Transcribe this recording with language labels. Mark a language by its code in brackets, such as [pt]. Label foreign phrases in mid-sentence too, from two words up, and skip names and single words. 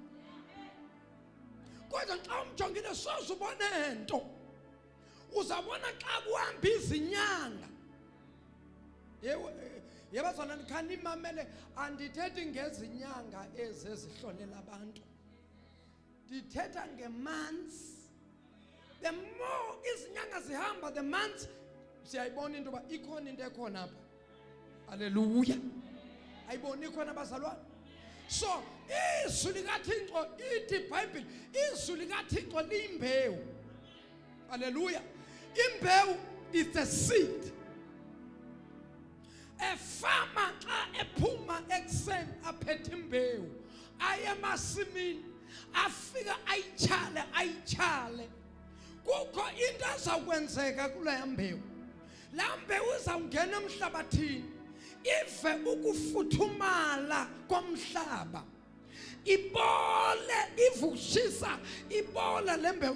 [xh] Kodwa xa umjongile sozubona into, uzabona xa kuhamba izinyanga. Yebazana nikhani mamele, andithethi ngezinyanga ezizihlolela abantu, ndithetha ngemonths. [en] The more [xh] izinyanga zihamba, [en] the months [xh] siyayibona into ba ikhona into ekhona apha. Haleluya. Ayibona ikhona bazalwane. So izwi likaThixo ithi iBhayibheli, izwi likaThixo liyimbewu. Haleluya. Imbewu [en] is the seed. [xh] Efama xa ephuma ekuseni aphethe imbewu aye emasimini afika ayichale. Kukho into ezakwenzeka kule mbewu. La mbewu izawungena emhlabathini ive ukufuthumala komhlaba, ibole, ivushisa ibola le mbewu.